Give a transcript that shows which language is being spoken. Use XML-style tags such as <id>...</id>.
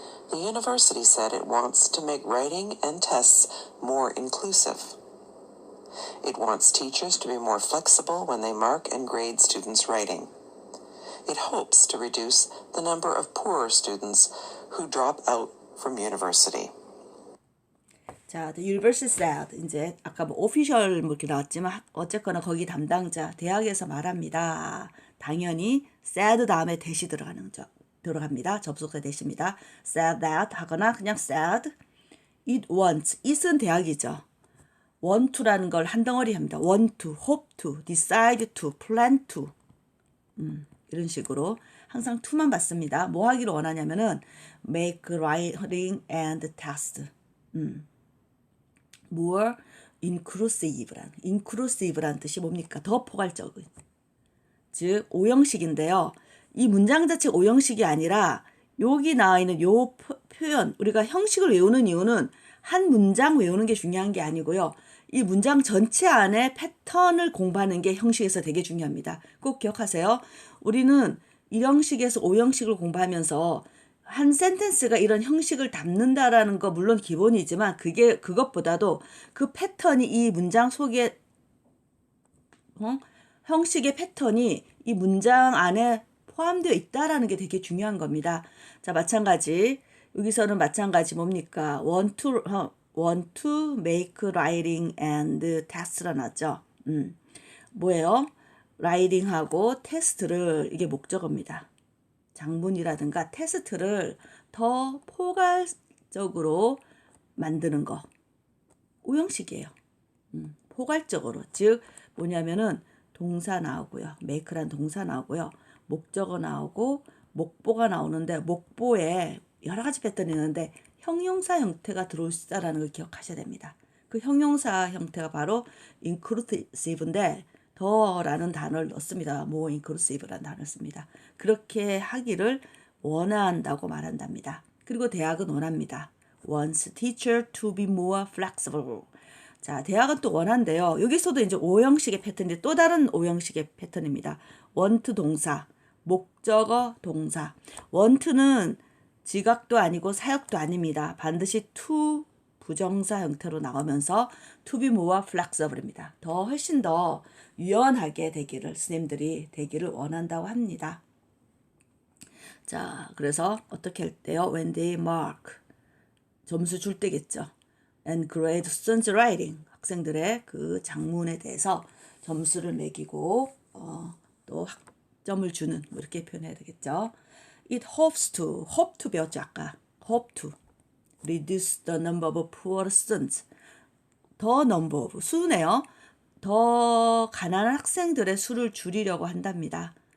<en>The university said it wants to make writing and tests more inclusive. It wants teachers to be more flexible when they mark and grade students' writing. It hopes to reduce the number of poorer students who drop out from university.</en> <ko>자,</ko> <en>the university said</en> <ko>이제 아까 뭐 official 뭐 이렇게 나왔지만 어쨌거나 거기 담당자 대학에서 말합니다. 당연히 said 다음에 대시 들어갑니다. 접속사 대시입니다.</ko> <en>said that</en> <ko>하거나 그냥</ko> <en>said it wants.</en> <ko>it은 대학이죠. want to라는 걸 한 덩어리 합니다.</ko> <en>want to, hope to, decide to, plan to.</en> <ko>이런 식으로 항상 to만 받습니다. 뭐 하기를 원하냐면은</ko> <en>make writing and test.</en> <ko>more inclusive란 뜻이 뭡니까? 더 포괄적인. 즉 오형식인데요. 이 문장 자체가 오형식이 아니라 여기 나와 있는 요 표현, 우리가 형식을 외우는 이유는 한 문장 외우는 게 중요한 게 아니고요. 이 문장 전체 안에 패턴을 공부하는 게 형식에서 되게 중요합니다. 꼭 기억하세요. 우리는 1형식에서 5형식을 공부하면서 한 센텐스가 이런 형식을 담는다라는 거 물론 기본이지만 그것보다도 그 패턴이 이 문장 속에 형식의 패턴이 이 문장 안에 포함되어 있다라는 게 되게 중요한 겁니다. 자, 마찬가지 여기서는 마찬가지 뭡니까?</ko> <en>want to want to make writing and test가</en> <ko>나죠. 뭐예요? writing하고 test를 이게 목적어입니다. 장문이라든가 테스트를 더 포괄적으로 만드는 거. 오형식이에요. 포괄적으로. 즉 뭐냐면은 동사 나오고요. make란 동사 나오고요. 목적어 나오고 목보가 나오는데 목보에 여러 가지 패턴이 있는데 형용사 형태가 들어올 수 있다는 걸 기억하셔야 됩니다. 그 형용사 형태가 바로 inclusive인데 더라는 단어를 넣습니다. more inclusive라는 단어를 씁니다. 그렇게 하기를 원한다고 말한답니다. 그리고 대학은 원합니다.</ko> <en>wants teacher to be more flexible.</en> <ko>자, 대학은 또 원한대요. 여기서도 이제 오형식의 패턴인데 또 다른 오형식의 패턴입니다. want 동사, 목적어 동사. want는 지각도 아니고 사역도 아닙니다. 반드시 to 부정사 형태로 나오면서 to be more flexible입니다. 더 훨씬 더 유연하게 되기를 스님들이 되기를 원한다고 합니다.</ko> <en>자, 그래서 어떻게 할 때요? When they mark</en> <ko>점수 줄 때겠죠.</ko> <en>And grade students' writing</en> <ko>학생들의 그 장문에 대해서 점수를 매기고 또 학점을 주는 뭐 이렇게 표현해야 되겠죠.</ko> <en>It hopes to hope to</en> <ko>배웠죠 아까.</ko> <en>hope to reduce the number of poor students.</en> <ko>the number of 수네요. 더 가난한 학생들의 수를 줄이려고 한답니다.</ko>